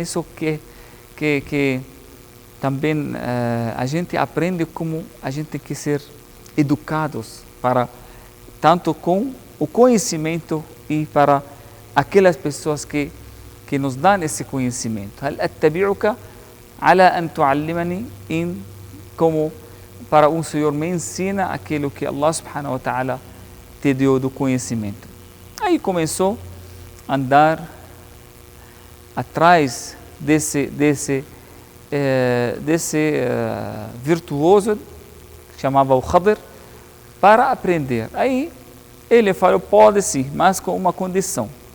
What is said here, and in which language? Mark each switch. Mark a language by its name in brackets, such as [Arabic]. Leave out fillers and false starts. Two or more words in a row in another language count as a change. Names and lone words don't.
[Portuguese] Isso que também a gente aprende como a gente tem que ser educados para tanto com o conhecimento e para aquelas pessoas que nos dão esse conhecimento. [Arabic] هل أتبعك على أن تعلمني [Portuguese] como para um Senhor me ensina aquilo que Allah [Arabic] سبحانه وتعالى [Portuguese] te deu do conhecimento. Aí começou a andar atrás desse virtuoso que chamava o Khadir para aprender. Aí ele falou, pode sim, mas com uma condição.